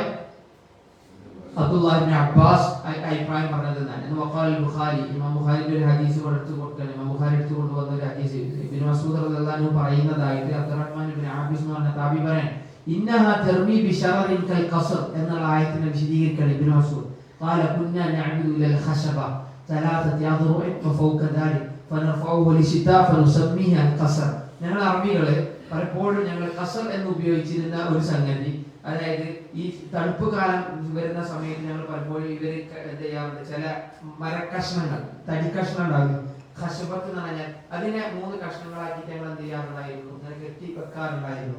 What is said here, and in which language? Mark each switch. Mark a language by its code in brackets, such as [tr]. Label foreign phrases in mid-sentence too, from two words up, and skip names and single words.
[ml] അബ്ദുല്ലാഹി ഇബ്നു അബ്ബാസ് അഭിപ്രായം പറഞ്ഞത് എന്നാണ്. ബുഖാരി, ഇമാം ബുഖാരിയുടെ ഒരു ഹദീസ് എടുത്തു കൊടുക്കാൻ ഇമാം ബുഖാരി എടുത്തു കൊണ്ടുവന്ന ഒരു ഹദീസ് ഇബ്നു മസ്ഊദ് [ar] رضي الله عنه [ml] പറയുന്നതായിട്ട് അബ്ദുറഹ്മാൻ ഇബ്നു ആബിസ് എന്ന് പറഞ്ഞ താബി പറയാൻ [ar] إنها ترمي بشرر كالقصر [ml] എന്നുള്ള ആയത്തിനെ വിശദീകരിക്കാൻ ഇബ്നു മസ്ഊദ് [ar] قال كنا نعمد الى الخشبه ثلاثه اضرع وفوق ذلك فنرفعه للشتاء فنسميه القصر. [ml] ഞങ്ങൾ അറബികള് പലപ്പോഴും ഞങ്ങൾ ഖസർ എന്ന് ഉപയോഗിച്ചിരുന്ന ഒരു സംഗതി, അതായത് ഈ തണുപ്പ് കാലം വരുന്ന സമയത്ത് ഞങ്ങൾ പലപ്പോഴും ഇവര് എന്ത് ചെയ്യാറുണ്ട്, ചില മരക്കഷ്ണങ്ങൾ, തടിക്കഷ്ണം ഉണ്ടാകും, ഖശബത്ത് എന്ന് പറഞ്ഞാൽ അതിനെ 3 കഷ്ണങ്ങളാക്കിയിട്ട് ഞങ്ങൾ എന്ത് ചെയ്യാറുണ്ടായിരുന്നു, ഇങ്ങനെ കെട്ടി വെക്കാറുണ്ടായിരുന്നു.